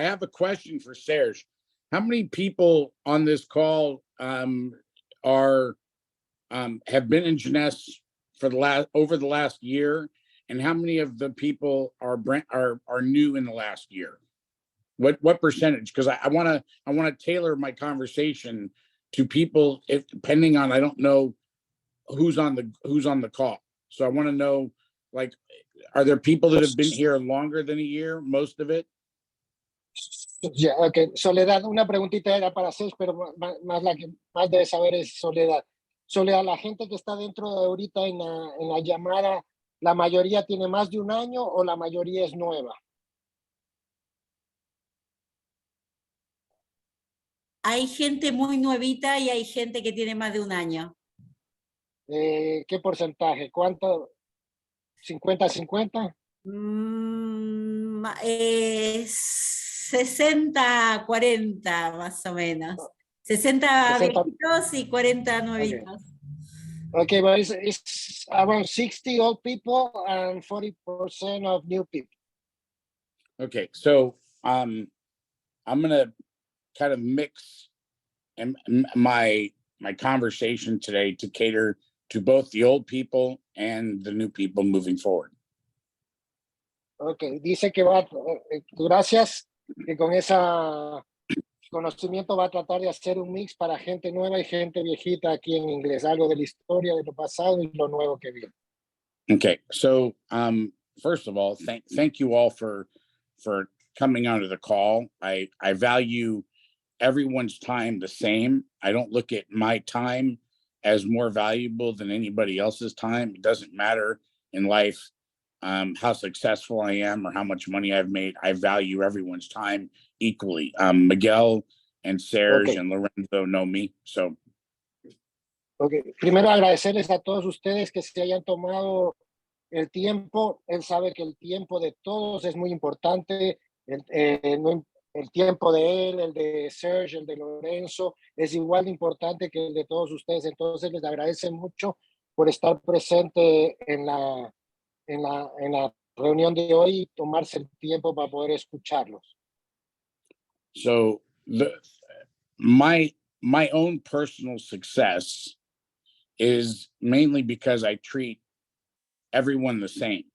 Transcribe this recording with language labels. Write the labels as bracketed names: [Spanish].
[English] I have a question for Serge. How many people on this call are have been in Jeunesse for over the last year, and how many of the people are new in the last year? What percentage? Because I want to tailor my conversation to people, if depending on, I don't know who's on the call, so I want to know, like, are there people that have been here longer than a year, most of it? Yeah, okay. [Spanish] Soledad, una preguntita era para hacer, pero más la que más debe saber es Soledad. Soledad, la gente que está dentro de ahorita en la llamada, ¿la mayoría tiene más de un año o la mayoría es nueva? Hay gente muy nuevita y hay gente que tiene más de un año. ¿Qué porcentaje? ¿Cuánto? ¿50-50? 60-40 más o menos. 60 viejitos y 40 nuevitos. [English] Okay, but it's around 60 old people and 40% of new people. Okay, so I'm gonna kind of mix my conversation today to cater to both the old people and the new people moving forward. [Spanish] Okay, dice que va, gracias, que con ese conocimiento va a tratar de hacer un mix para gente nueva y gente viejita aquí en inglés, algo de la historia, de lo pasado y lo nuevo que viene. [English] Okay, so first of all, thank you all for coming onto the call. I value everyone's time the same. I don't look at my time as more valuable than anybody else's time. It doesn't matter in life how successful I am or how much money I've made. I value everyone's time equally. Miguel and Serge and Lorenzo know me, so. Okay. [Spanish] Primero agradecerles a todos ustedes que se hayan tomado el tiempo. Él sabe que el tiempo de todos es muy importante. El tiempo de él, el de Serge, el de Lorenzo, es igual de importante que el de todos ustedes. Entonces les agradece mucho por estar presente en la reunión de hoy y tomarse el tiempo para poder escucharlos. [English] So my own personal success is mainly because I treat everyone the same.